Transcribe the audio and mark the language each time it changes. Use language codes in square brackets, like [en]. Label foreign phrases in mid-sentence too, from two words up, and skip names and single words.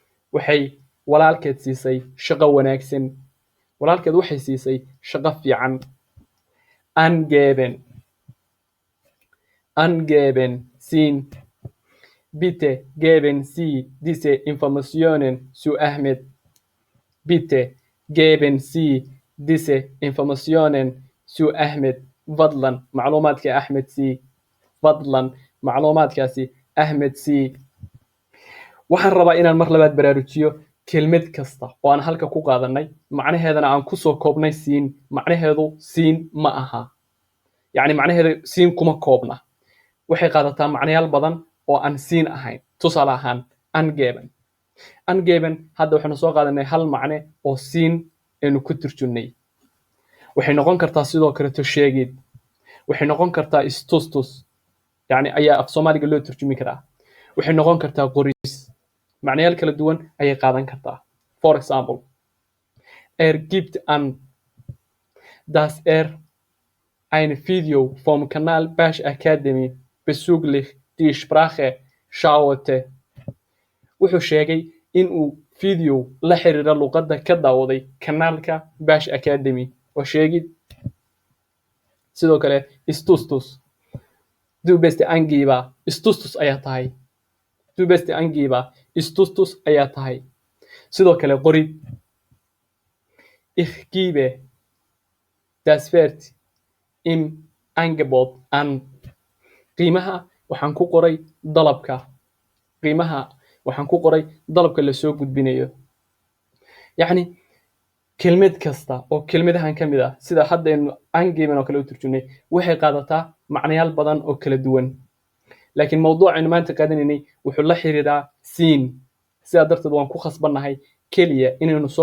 [so] waxay walaalkeed siisay shaqo wanaagsan walaalkeed waxay siisay shaqo fiican [de] angeben siin bitte geben Sie diese Informationen zu Ahmed bitte geben Sie diese Informationen zu Ahmed [so] fadlan macluumaadka Ahmed sii fadlan macluumaadkaasi Ahmed sii waxaan rabaa inaan mar labaad baraarujiyo kelmad kasta oo aan halka ku qaadanay macnaheedana aan ku soo koobnay siin macnaheedu siin ma aha yacni macnaheedu siin kuma koobna waxay qaadataa macnayaal badan oo aan siin ahayn tusaale ahaan angeben hadda waxaanu soo qaadanay hal macne oo siin aynu ku turjunnay waxay noqon kartaa sidoo kaleto sheegid waxay noqon kartaa istustus yacni ayaa af soomaaliga loo turjumi karaa waxay noqon kartaa qoris macnayaal kala duwan ayay qaadan kartaa [en] for example [de] gibt an dass ein Video vom Kanal Bash Academy bezüglich die Sprache schaute [so] wuxuu sheegay in uu video la xiriira luqadda ka daawaday kanaalka Bash Academy oo sheegid sidoo kale istustus [de] du bist angeber [so] istustus ayaa tahay [de] du bist angeber [so] istustus ayaa tahay sidoo kale qorid [de] ich gebe das Wert im Angebot an [so] qiimaha waxaan ku qoray dalabka la soo gudbinayo yacni kelmad kasta oo kelmadahan ka mid ah sida haddaynu angeben oo kale u turjunay waxay qaadataa macnayaal badan oo kala duwan laakiin mawduucaynu maanta qaadanaynay wuxuu la xiriiraa siin sidaa darteed waan ku khasbannahay keliya inaynu soo